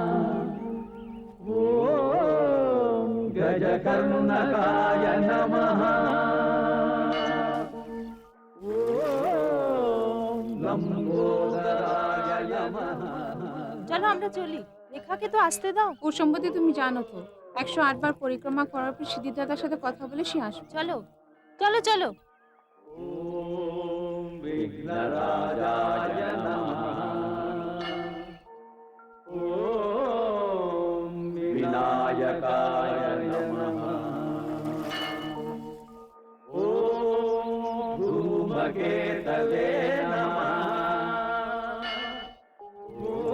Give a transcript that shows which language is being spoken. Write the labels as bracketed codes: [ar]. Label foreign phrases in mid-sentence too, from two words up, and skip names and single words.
[sa] ॐ गज कर्णकाय नमः ॐ लम्बोदराय नमः [bn] চলো আমরা চলি, রেখাকে তো আসতে দাও। ওর সম্বন্ধে তুমি জানো তো, 108 বার পরিক্রমা করার পর সিদ্ধিদাতার সাথে কথা বলে সে আসবে। চলো চলো চলো। [sa] ॐ विघ्नराजाय नमः ॐ विनायकाय नमः ॐ धूमकेतवे नमः ॐ